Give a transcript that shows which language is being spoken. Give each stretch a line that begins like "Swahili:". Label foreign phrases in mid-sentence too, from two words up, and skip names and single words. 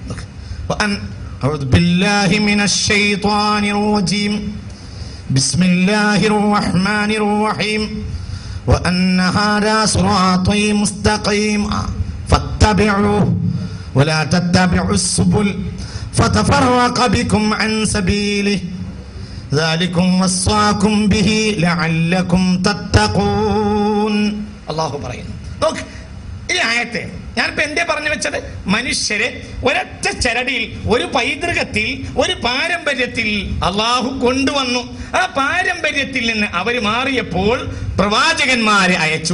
Arabic: أعوذ بالله من الشيطان الرجيم. بسم الله الرحمن الرحيم. وأن هذا صراطي مستقيما فاتبعوه ولا تتبعوا السبل فتفرق بكم عن سبيله ذلكم وصاكم به لعلكم تتقون.
Malayalam: അല്ലാഹു പറയുന്നു. നോക്ക്, ഈ ആയത്തെ ഞാനിപ്പോ എന്തേ പറഞ്ഞു വെച്ചത്? മനുഷ്യരെ ഒരൊറ്റ ചരടിയിൽ, ഒരു പൈതൃകത്തിൽ, ഒരു പാരമ്പര്യത്തിൽ അള്ളാഹു കൊണ്ടുവന്നു. ആ പാരമ്പര്യത്തിൽ നിന്ന് അവർ മാറിയപ്പോൾ പ്രവാചകന്മാരെ അയച്ചു.